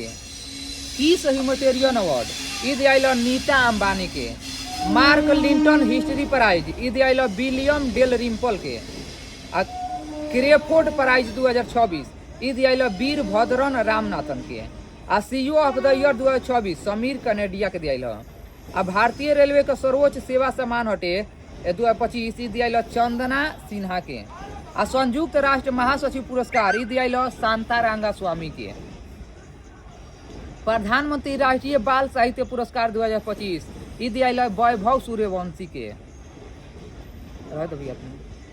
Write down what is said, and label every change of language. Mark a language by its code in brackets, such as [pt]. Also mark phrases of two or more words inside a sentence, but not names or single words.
[bho] किस ह्यूमैनिटेरियन अवार्ड इ दियाइल नीता अंबानी के। मार्क लिंटन हिस्ट्री प्राइज इ दियाइल विलियम डेल रिम्पल के। आ क्रेफोर्ड प्राइज 2026 इ दियाइल वीरभद्रन रामनाथन के। आ CEO ऑफ द ईयर 2024 समीर कनेडिया के दियाइल। आ भारतीय रेलवे का सर्वोच्च सेवा सम्मान हटे 2025 इ दियाइल चंदना सिन्हा के। आ संयुक्त राष्ट्र महासचिव पुरस्कार इ दियाइल शांतारांगा स्वामी के। प्रधानमंत्री राष्ट्रीय बाल साहित्य पुरस्कार 2025 इ दियाइल वैभव सूर्यवंशी के।